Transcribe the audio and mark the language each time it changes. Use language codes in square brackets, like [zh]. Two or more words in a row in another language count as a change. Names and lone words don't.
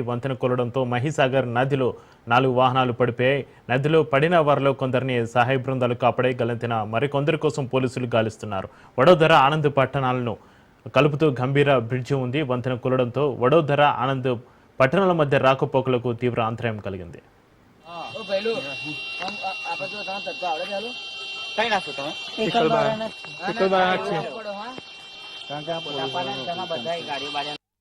[te] వంతెన కూలడంతో మహీసాగర్ నదిలో 4 వాహనాలు పడిపోయాయి. నదిలో పడిన వారిలో కొందరిని సహాయ బృందాలు కాపాడే గలంతెన మరికొందరి కోసం పోలీసులు గాలిస్తున్నారు. వడోదర, ఆనంద్ పట్టణాలను కలుపుతూ గంభీర బ్రిడ్జి ఉంది. వంతెన కూలడంతో వడోదర, ఆనంద్ పట్టణాల మధ్య రాకపోకలకు తీవ్ర అంతరాయం కలిగింది. [gu] કઈ નાખો તમે પિકલ બાગ છે બધા ગાડીઓ બાડીઓ